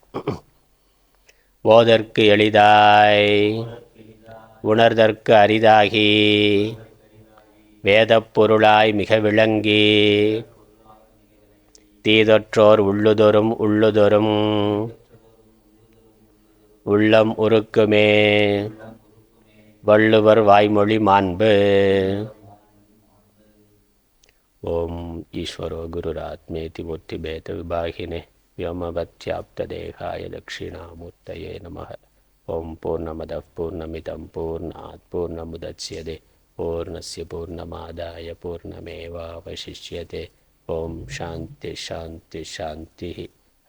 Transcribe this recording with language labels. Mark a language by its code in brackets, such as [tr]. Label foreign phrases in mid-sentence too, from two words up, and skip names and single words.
[ta] ஓதற்கு எளிதாய் உணர்தற்கு அரிதாகி வேதப் பொருளாய் மிக விளங்கி தீதொற்றோர் உள்ளுதொரும் உள்ளம் உருக்குமே வள்ளுவர் வாய்மொழி மாண்பு. [sa] ॐ ईश्वरो गुरुरात्मेति मूर्ति भेद विभागिने व्योमवत्याप्तदेहाय दक्षिणामूर्तये नमः. ओं पूर्णमदः पूर्णमिदं पूर्णात् पूर्णमुदच्यते पूर्णस्य पूर्णमादाय पूर्णमेवावशिष्यते. ओं शान्ति शान्ति शान्तिः.